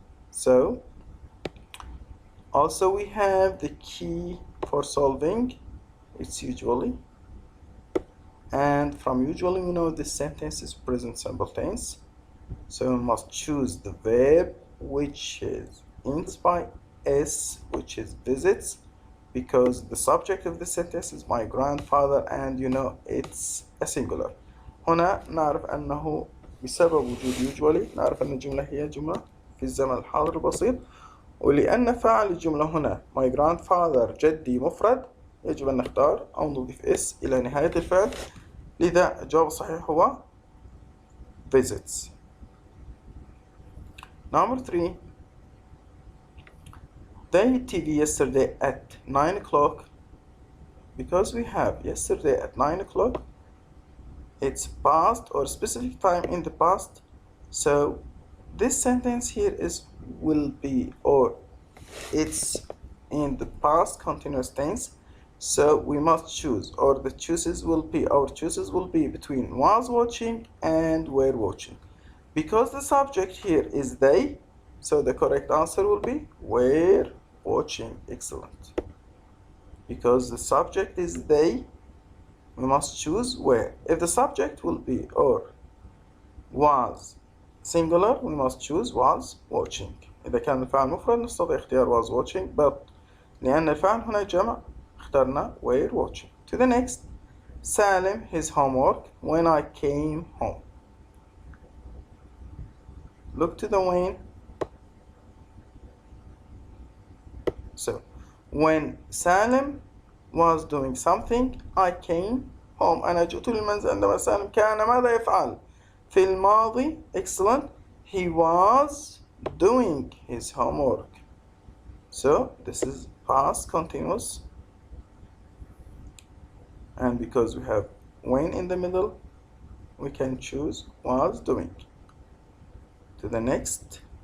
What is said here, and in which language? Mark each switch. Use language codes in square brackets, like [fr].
[en] So also we have the key for solving, it's usually, and from usually we know this sentence is present simple tense, so we must choose the verb which is ends by s, which is visits, because the subject of the sentence is my grandfather and you know it's a singular. [ar] هنا نعرف أنه بسبب وجود usually نعرف أن الجملة هي جملة في الزمن الحاضر البسيط، ولأن فاعل الجملة هنا my grandfather جدي مفرد يجب أن نختار أو نضيف اس إلى نهاية الفعل، لذا الجواب الصحيح هو visits. [en] Number 3, they TV yesterday at 9 o'clock. Because we have yesterday at 9 o'clock, it's past or specific time in the past, so this sentence here is will be, or it's in the past continuous tense, so we must choose, or our choices will be between was watching and were watching. Because the subject here is they, so the correct answer will be were watching. Excellent. Because the subject is they, we must choose were. If the subject will be or was singular, we must choose was watching. [ar] إذا كان الفعل مفرد نستطيع اختيار was watching, but لأن الفعل هنا جمع اخترنا were watching. [en] To the next, Salim his homework when I came home. Look to the when. So when Salim was doing something, I came home. [ar] أنا جئت للمنزل عندما سالم كان ماذا يفعل؟ في الماضي. [en] Excellent. He was doing his homework. So this is past continuous. And because we have when in the middle, we can choose was doing. To the next.